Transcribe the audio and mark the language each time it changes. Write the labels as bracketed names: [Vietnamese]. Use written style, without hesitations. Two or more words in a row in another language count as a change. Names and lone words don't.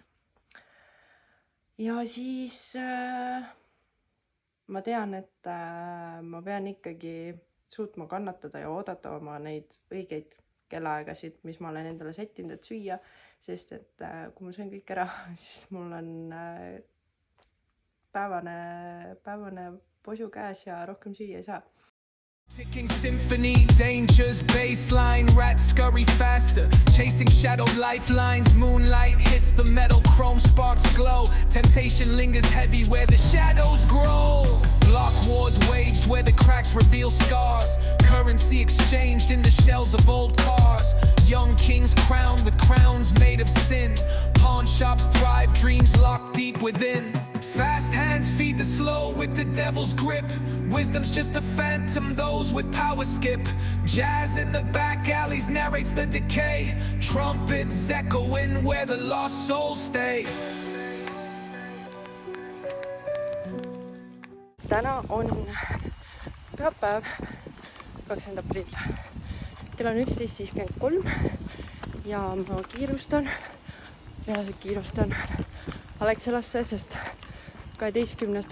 [Estonian] Ja siis ma tean, et ma pean ikkagi suutma kannatada ja oodata oma neid õigeid kellaaegasid, mis ma olen endale settinud, et süüa, sest et kui ma söön kõik ära, siis mul on päevane posu käes ja rohkem süüa ei saa. [English] Ticking symphony, dangers, baseline, rats scurry faster, chasing shadowed lifelines, moonlight hits the metal, chrome sparks glow, temptation lingers heavy where the shadows grow, block wars waged where the cracks reveal scars, currency exchanged in the shells of old cars, young kings crowned with crowns made of sin, pawn shops thrive, dreams locked deep within, fast hands feed the slow with the devil's grip, wisdom's just a phantom, those with power skip, jazz in the back alleys narrates the decay, trumpets echoing where the lost souls stay. [Estonian] Täna on pühapäev, 20. aprill. Kell on 11.53 ja ma kiirustan, reaalselt kiirustan Alexelasse, sest 12.